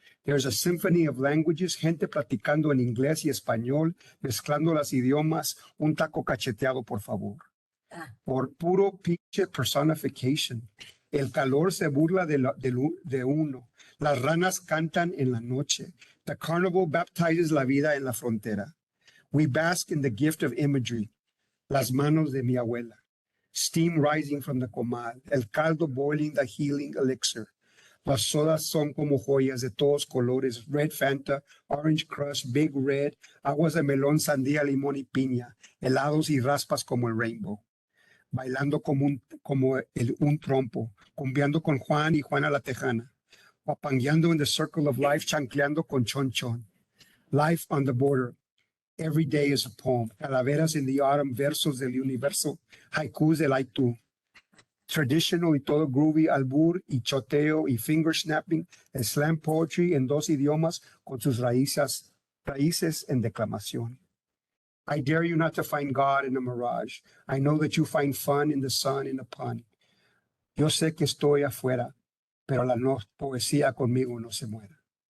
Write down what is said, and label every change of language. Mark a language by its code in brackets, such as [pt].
[en] There's a symphony of languages, [es] gente platicando en inglés y español, mezclando los idiomas, un taco cacheteado, por favor. Por puro pinche personification. El calor se burla de uno. Las ranas cantan en la noche. [en] The carnival baptizes [es] la vida en la frontera. [en] We bask in the gift of imagery. [es] Las manos de mi abuela. [en] Steam rising from the [es] comal. El caldo [en] boiling, the healing elixir. [es] Las sodas son como joyas de todos colores. Red Fanta, Orange Crush, Big Red, aguas de melón, sandía, limón y piña. Helados y raspas como el rainbow. Bailando como un trompo, cumbiando con Juan y Juana la Tejana, guapangueando [en] in the circle of life, [es] chancleando con chon chon. [en] Life on the border. Every day is a poem. Calaveras in the autumn, [es] versos del universo, [en] haikus del Aitu. [es] Traditional y todo groovy, albur y choteo y [en] finger snapping, slam poetry [es] en dos idiomas con sus raíces en declamación. [en] I dare you not to find God in a mirage. I know that you find fun in the sun in a pun. [es] Yo sé que estoy afuera, pero la no poesía conmigo no se muera.